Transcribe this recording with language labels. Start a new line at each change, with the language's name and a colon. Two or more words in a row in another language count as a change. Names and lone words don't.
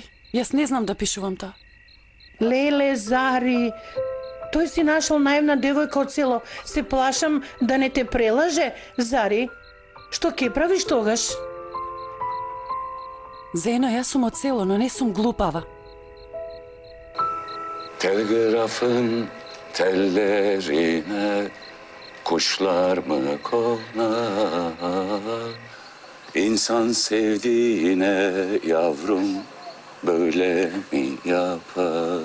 Macedonian: Јас не знам да пишувам тоа. Леле, Зари, тој си нашол наивна девојка од село. Се плашам да не те прелаже, Зари. Што ќе правиш тогаш? Зено, јас сум од село, но не сум глупава.
Turkish: Telgrafın tellerine kuşlar mı konar? İnsan sevdiğine yavrum böyle mi yapar?